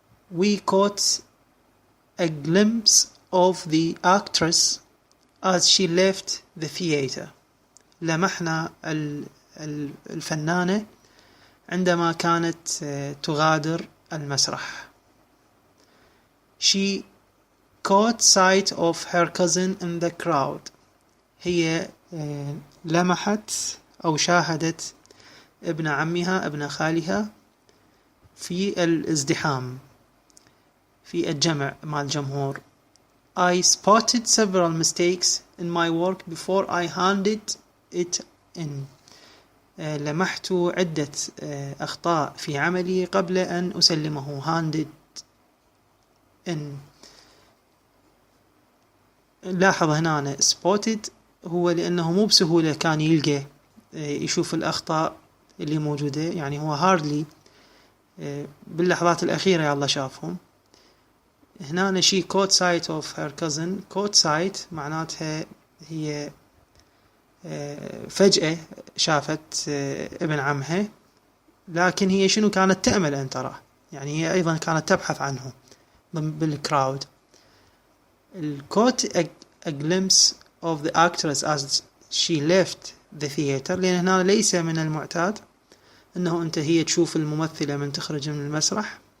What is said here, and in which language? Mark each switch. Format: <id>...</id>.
<en>we caught a glimpse of the actress as she left the theater</en> <ar>لمحنا الفنانة عندما كانت تغادر المسرح.</ar> <en>she caught sight of her cousin in the crowd</en> <ar>هي لمحت أو شاهدت ابن عمها ابن خالها في الازدحام في الجمع مع الجمهور.</ar> <en>I spotted several mistakes in my work before I handed it in.</en> <ar>لمحت عدة أخطاء في عملي قبل أن أسلمه.</ar> <en>handed in.</en> <ar>لاحظ هنا spotted هو لأنه مو بسهولة كان يلقى يشوف الأخطاء اللي موجودة، يعني هو hardly باللحظات الأخيرة يلا شافهم.</ar> <en>هنا she caught sight of her cousin.</en> <ar>caught sight معناتها هي فجأة شافت ابن عمها، لكن هي شنو كانت تأمل أن تراه، يعني هي أيضا كانت تبحث عنه بالكراود.</ar> <en>caught a glimpse of the actress as she left the theater،</en> <ar>لأن هنا ليس من المعتاد أنه أنت هي تشوف الممثلة من تخرج من المسرح.</ar>